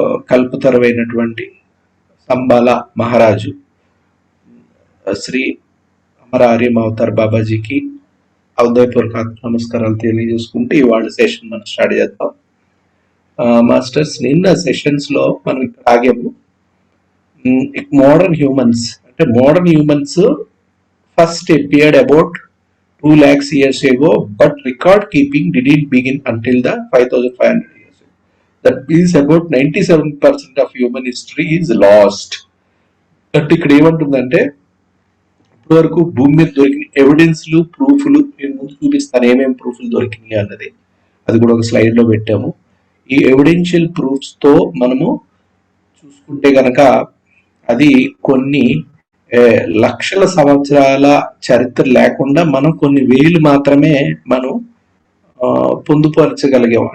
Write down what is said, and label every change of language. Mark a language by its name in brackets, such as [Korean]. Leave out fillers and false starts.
[Telugu] కల్పతరువైనటువంటి సంబాల మహారాజు శ్రీ అమర ఆర్యం అవతార్ బాబాజీకి హృదయపూర్వక నమస్కారాలు తెలియజేసుకుంటూ ఇవాళ సెషన్ మనం స్టార్ట్ చేద్దాం. మాస్టర్స్, నిన్న సెషన్స్ లో మనం ఇక్కడ ఆగాము. [English] Modern humans first appeared about 2 lakhs years ago, but record keeping didn't begin until the 5500 years ago. That means about 97% of human history is lost. [Telugu] అంటే ఇక్కడ ఏమంటుందంటే, ఇప్పటి వరకు భూమి మీద దొరికిన ఎవిడెన్స్లు, ప్రూఫ్లు నేను ముందు చూపిస్తాను ఏమేమి ప్రూఫ్లు దొరికినాయి అన్నది. అది కూడా ఒక స్లైడ్ లో పెట్టాము. ఈ ఎవిడెన్షియల్ ప్రూఫ్స్ తో మనము చూసుకుంటే గనక అది కొన్ని లక్షల సంవత్సరాల చరిత్ర లేకుండా మనం కొన్ని వేలు మాత్రమే మనం పొందుపరచగలిగాం.